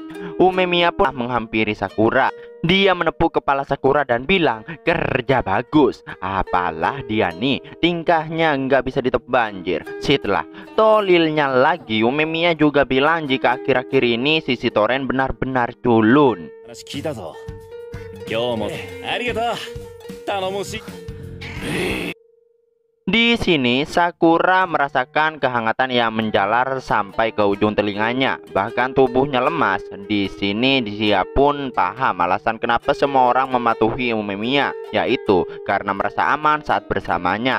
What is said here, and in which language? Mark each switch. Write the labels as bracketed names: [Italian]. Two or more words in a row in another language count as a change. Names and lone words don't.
[Indonesian] Umemiya pun menghampiri Sakura. Dia menepuk kepala Sakura dan bilang, kerja bagus. Apalah dia nih, tingkahnya nggak bisa ditebak banjir. Setelah tolilnya lagi, Umemiya juga bilang jika akhir-akhir ini si Sitoren benar-benar culun. [Japanese] 話聞いたぞ。今日もありがとう。頼もしい。 [Indonesian] Di sini Sakura merasakan kehangatan yang menjalar sampai ke ujung telinganya, bahkan tubuhnya lemas. Di sini dia pun paham alasan kenapa semua orang mematuhi Umemiya, yaitu karena merasa aman saat bersamanya.